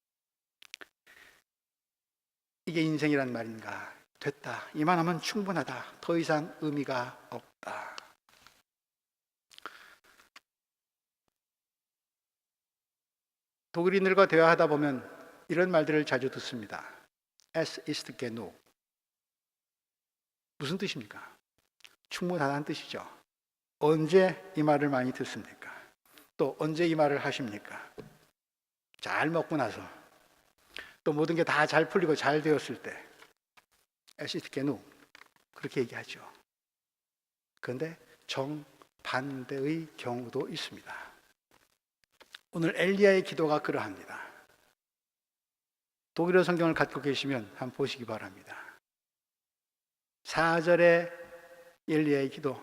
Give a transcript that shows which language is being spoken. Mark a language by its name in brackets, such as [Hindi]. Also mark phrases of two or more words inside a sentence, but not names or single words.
[Korean] 이게 인생이란 말인가? 됐다. 이만하면 충분하다. 더 이상 의미가 없다. 독일인들과 대화하다 보면 이런 말들을 자주 듣습니다. [German] Es ist genug. [Korean] 무슨 뜻입니까? 충분하다는 뜻이죠. 언제 이 말을 많이 듣습니까? 또 언제 이 말을 하십니까? 잘 먹고 나서, 또 모든 게 다 잘 풀리고 잘 되었을 때 [German] Es ist genug. [Korean] 그렇게 얘기하죠. 그런데 정반대의 경우도 있습니다. 오늘 엘리야의 기도가 그러합니다. 독일어 성경을 갖고 계시면 한번 보시기 바랍니다. 4절에 엘리야의 기도.